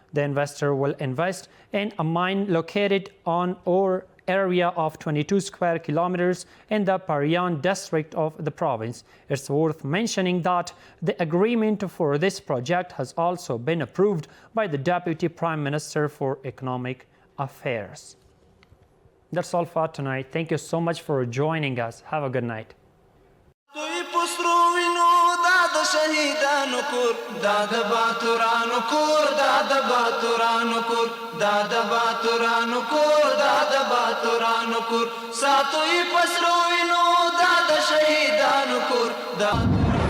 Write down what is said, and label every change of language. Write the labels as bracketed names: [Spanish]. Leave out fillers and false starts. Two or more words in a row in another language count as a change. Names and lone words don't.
[English] The investor will invest in a mine located on ore area of 22 square kilometers in the Parian district of the province. It's worth mentioning that the agreement for this project has also been approved by the Deputy Prime Minister for Economic Affairs. That's all for tonight. Thank you so much for joining us. Have a good night. [Pashto] شهیدانو کور دا د باتورانو کور دا د باتورانو کور دا د باتورانو کور دا د باتورانو کور ساتوي پسرو وینو دا د شهیدانو کور دا